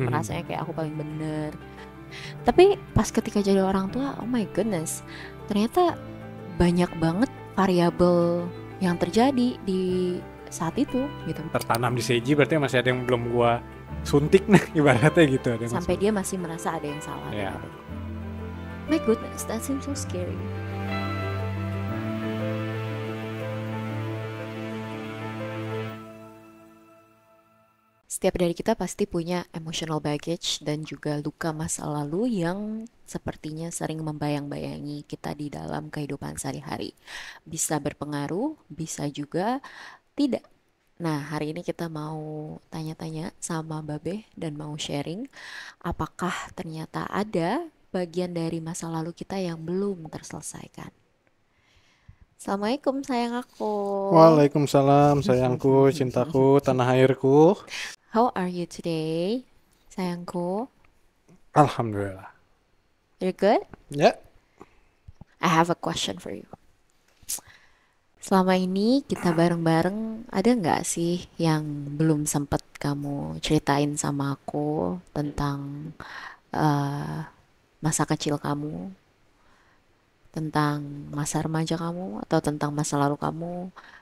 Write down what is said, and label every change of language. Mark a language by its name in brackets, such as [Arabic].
[Indonesian] Merasanya kayak aku paling bener. Tapi pas ketika jadi orang tua, [English] oh my goodness, [Indonesian] ternyata banyak banget variabel yang terjadi di saat itu gitu. Tertanam di Seiji berarti masih ada yang belum gua suntik nih ibaratnya gitu. Ada yang Sampai dia masih merasa ada yang salah Ya. dengan adikku. [English] My goodness, that seems so scary. [Indonesian] Setiap dari kita pasti punya [English] emotional baggage [Indonesian] dan juga luka masa lalu yang sepertinya sering membayang-bayangi kita di dalam kehidupan sehari-hari. Bisa berpengaruh, bisa juga tidak. Nah, hari ini kita mau tanya-tanya sama Babe dan mau sharing apakah ternyata ada bagian dari masa lalu kita yang belum terselesaikan. Assalamualaikum sayang aku. Waalaikumsalam sayangku, cintaku, tanah airku. [English] How are you today, sayangku? [Arabic] Alhamdulillah. [English] You're good? [Indonesian] Ya. [English] I have a question for you. [Indonesian] Selama ini kita bareng-bareng, ada nggak sih yang belum sempat kamu ceritain sama aku tentang eh, masa kecil kamu, tentang masa remaja kamu, atau tentang masa lalu kamu?